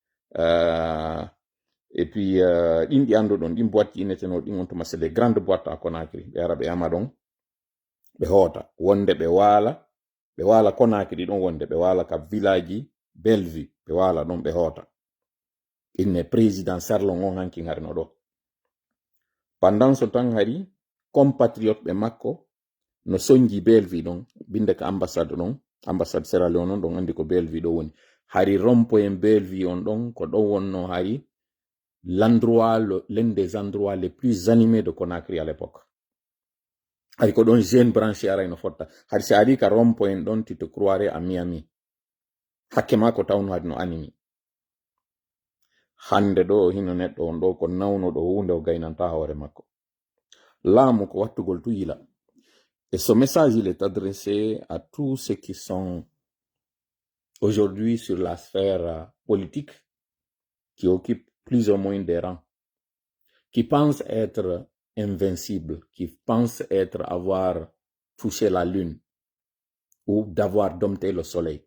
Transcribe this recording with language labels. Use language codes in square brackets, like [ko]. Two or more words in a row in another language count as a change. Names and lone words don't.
[fr] et puis [ff] ɗin ɗi anduɗon ɗin boîte ji inneteno ɗin on tuma [fr] c'est les grandes boîtes à Conakry [ff] ɓe ara ɓe ama ɗon ɓe hoota wonde ɓe waala Conakry ɗon wonde ɓe waala ka village ji Bellevue ɓe waala ɗon ɓe hoota inne président Sarlon on hanki harno ɗo. [fr] Pendant ce temps [ff] hari compatriote ɓe makko no sonji Bellevue ɗon binde ka ambassade ɗon ambassade Sierra Leone ɗon andi ko Bellevue ɗo woni hari rond-point Bellevue on ɗon ko ɗon wonno hari [fr] l'un des endroits les plus animés de Conakry à l'époque. [ff] Hari ko ɗon [fr] jeune branché [ff] ara no fotta hari si ari ka rond-point ɗon [fr] tu te croirais à Miami [ff] hakke ma ko tawno hari no animi hande ɗo hino neɗɗo on ɗo ko nawno ɗo hunde o gaynanta hoore makko laamu ko wattugol tuyila. [fr] Et ce message, il est adressé à tous ceux qui sont aujourd'hui sur la sphère politique, qui occupent plus ou moins des rangs, qui pensent être invincibles, qui pensent avoir touché la lune ou d'avoir dompté le soleil.